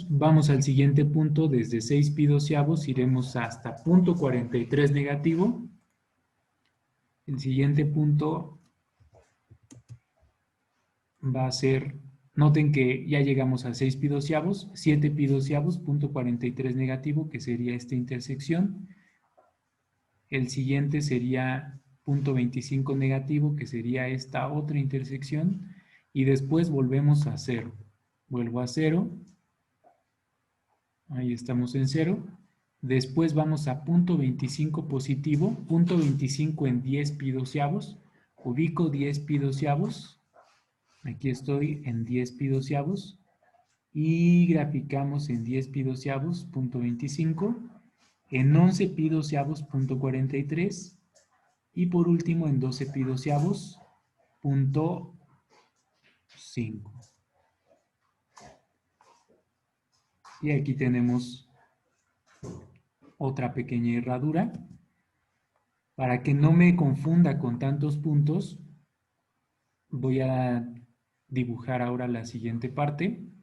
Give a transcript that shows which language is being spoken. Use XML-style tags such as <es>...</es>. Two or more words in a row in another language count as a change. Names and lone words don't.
<es>Vamos al siguiente punto. Desde 6 pi doceavos iremos hasta punto 43 negativo. El siguiente punto va a ser, noten que ya llegamos a 6 pi doceavos, 7 pi doceavos, punto 43 negativo, que sería esta intersección. El siguiente sería punto 25 negativo, que sería esta otra intersección. Y después volvemos a 0. Vuelvo a 0. Ahí estamos en 0. Después vamos a punto 25 positivo, punto 25 en 10 pi doceavos. Ubico 10 pi doceavos. Aquí estoy en 10 pi doceavos. Y graficamos en 10 pi doceavos, punto 25. En 11 pi doceavos, punto 43. Y por último en 12 pi doceavos, punto 5. Y aquí tenemos otra pequeña herradura. Para que no me confunda con tantos puntos, voy a dibujar ahora la siguiente parte.</es>